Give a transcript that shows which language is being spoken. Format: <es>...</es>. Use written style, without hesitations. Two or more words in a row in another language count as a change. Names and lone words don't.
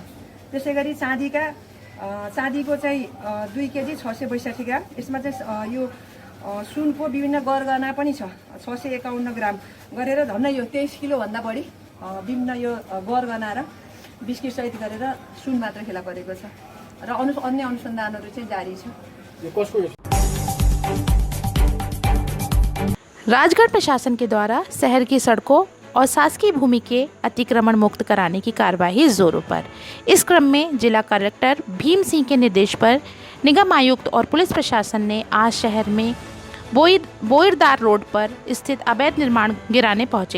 <ne>त्यसै गरी चाँदीको चाहिँ 2 केजी 662 ग्राम। यसमा चाहिँ यो सुनको विभिन्न गरगहना पनि छ 651 ग्राम गरेर झन्डै यो 23 किलोभन्दा बढी विभिन्न यो गरगहना र बिस्किट सहित गरेर सुन मात्र फेला परेको छ र अन्य अनुसन्धानहरू चाहिँ जारी छ।</ne> <hi>राजगढ़ प्रशासन के द्वारा शहर की सड़कों और शासकीय भूमि के अतिक्रमण मुक्त कराने की कार्यवाही जोरों पर। इस क्रम में जिला कलेक्टर भीम सिंह के निर्देश पर निगम आयुक्त और पुलिस प्रशासन ने आज शहर में बोईरदार रोड पर स्थित अवैध निर्माण गिराने पहुंचे।</hi>